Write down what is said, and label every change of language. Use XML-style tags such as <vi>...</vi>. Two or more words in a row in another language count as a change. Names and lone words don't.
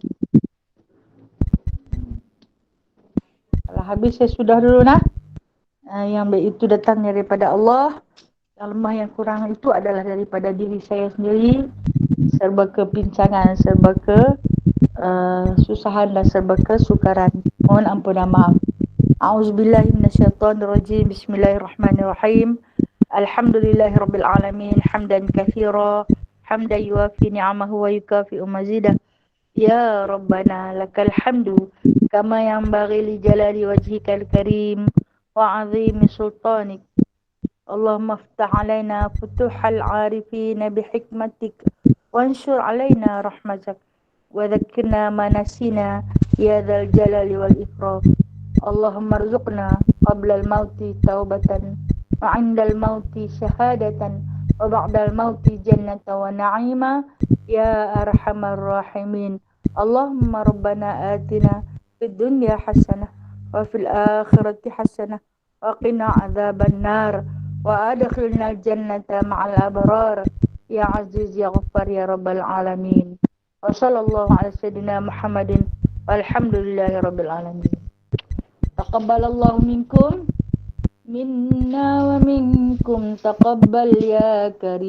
<ms>Kalau habis saya sudah dulu yang baik itu datang daripada Allah. Yang lemah yang kurang itu adalah daripada diri saya sendiri. Serba kepincangan, serba susahan dan serba kesukaran. Mohon ampun dan maaf.</ms> <ar>أعوذ بالله من الشيطان الرجيم. بسم الله الرحمن الرحيم. الحمد لله رب العالمين حمدا كثيرا حمدا يوافي نعمه ويكافئ مزيده. يا ربنا لك الحمد كما ينبغي لجلال وجهك الكريم وعظيم سلطانك. اللهم افتح علينا فتوح العارفين بحكمتك وانشر علينا رحمتك وذكرنا ما نسينا يا ذا الجلال والإكرام. اللهم ارزقنا قبل الموت توبة وعند الموت شهادة وبعد الموت جنة ونعيما يا أرحم الراحمين. اللهم ربنا آتنا في الدنيا حسنة وفي الآخرة حسنة وقنا عذاب النار وأدخلنا الجنة مع الأبرار يا عزيز يا غفار يا رب العالمين. وصلى الله على سيدنا محمد والحمد لله رب العالمين. تقبل الله منكم منا ومنكم تقبل يا كريم.</ar>